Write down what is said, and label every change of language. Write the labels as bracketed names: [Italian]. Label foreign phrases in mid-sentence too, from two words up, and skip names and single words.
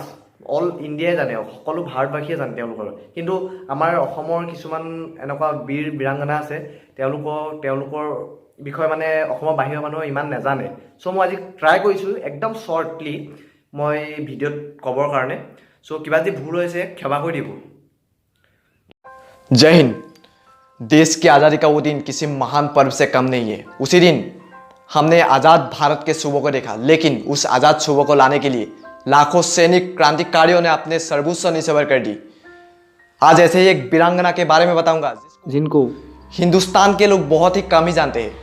[Assamese] অল ইণ্ডিয়াই জানে, সকলো ভাৰতবাসীয়ে জানে তেওঁলোকৰ। কিন্তু আমাৰ অসমৰ কিছুমান এনেকুৱা বীৰাংগনা আছে, তেওঁলোকৰ বিষয়ে মানে অসমৰ বাহিৰৰ মানুহে ইমান নাজানে। চ' মই আজি ট্ৰাই কৰিছোঁ একদম শ্বৰ্টলি মই ভিডিঅ'ত ক'বৰ কাৰণে। চ' কিবা যদি ভুল হৈছে ক্ষমা কৰি দিব। [Hindi] जय हिंद। देश की आज़ादी का वो दिन किसी महान पर्व से कम नहीं है। उसी दिन हमने आज़ाद भारत के सूबों को देखा, लेकिन उस आज़ाद सूबों को लाने के लिए लाखों सैनिक क्रांतिकारियों ने अपने सर्वोच्च निछावर कर दी। आज ऐसे ही एक वीरांगना के बारे में बताऊंगा जिनको हिंदुस्तान के लोग बहुत ही कम ही जानते हैं।